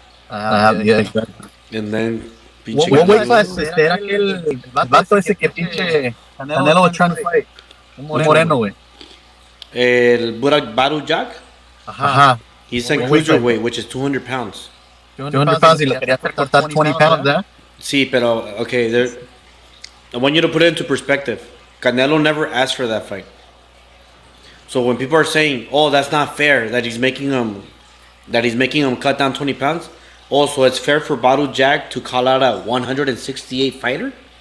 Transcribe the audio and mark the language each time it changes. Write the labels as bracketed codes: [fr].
[en] Yeah, exactly. And then What weight class [es] era aquel vato ese que pinche [en] Canelo was trying to fight? [es] Un moreno, güey. El Burak Baru Jack, Ajá. [en] he's in cruiserweight, which is 200 pounds. 200 pounds [es] y le quería hacer cortar [en] 20 pounds, [es] ¿eh? Sí, pero, [en] okay, I want you to put it into perspective. Canelo never asked for that fight. So when people are saying, oh, that's not fair, that he's making him cut down 20 pounds, also it's fair for Baru Jack to call out a 168 fighter?